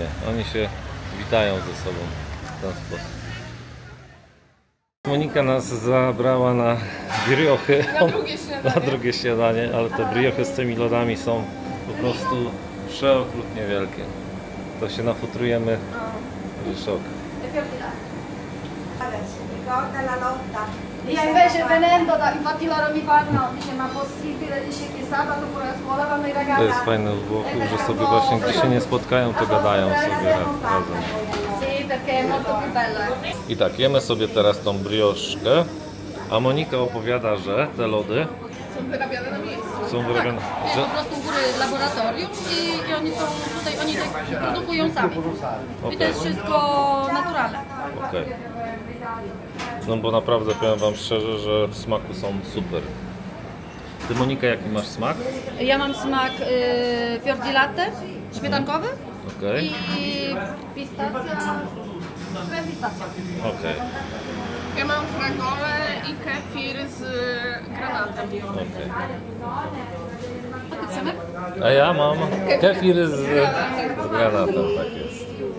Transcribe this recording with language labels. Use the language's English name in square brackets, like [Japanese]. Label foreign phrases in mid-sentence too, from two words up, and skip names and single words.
[Polish] Oni się witają ze sobą w ten sposób. Monika nas zabrała na briochy, na drugie śniadanie, ale te briochy z tymi lodami są po prostu przeokrutnie wielkie. To się nafutrujemy, że szok. [Italian] Io invece venendo da, infatti loro mi fanno, dice ma possibile, dice che sabato pure a scuola vanno i ragazzi. [Polish] To jest fajne w Włochu, że sobie właśnie gdy się nie spotkają, to gadają sobie razem. [Italian] Sì, perché è molto più bella. [Polish] I tak, jemy sobie teraz tą brioszkę, a Monika opowiada, że te lody Są wyrabiane na miejscu. są wyrobione, Jest że... po prostu u góry laboratorium i oni są tutaj, oni tak produkują sami. I to jest wszystko naturalne. Okej. No bo naprawdę powiem wam szczerze, że w smaku są super. Ty Monika, jaki masz smak? Ja mam smak [Italian] fior di latte, [Polish] śmietankowy Okej. i pistacja, krem pistacja. Okej. Ja mam fragole i kefir z granatem. Okej. A ty Przemek? A ja mam kefir z granatem, tak jest.